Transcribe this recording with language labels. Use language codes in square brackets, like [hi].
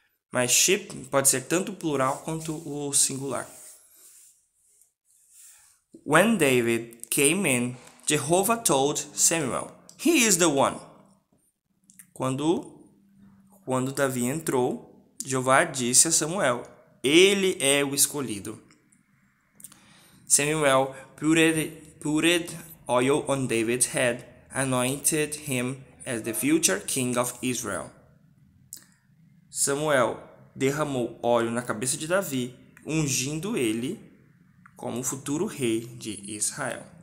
[pt] Mas sheep pode ser tanto o plural quanto o singular. [en] When David came in, Jehovah told Samuel, "He is the one." [pt] Quando Davi entrou, Jeová disse a Samuel: ele é o escolhido. [en] Samuel put oil on David's head, anointed him as the future king of Israel. [pt] Samuel derramou óleo na cabeça de Davi, ungindo ele como futuro rei de Israel.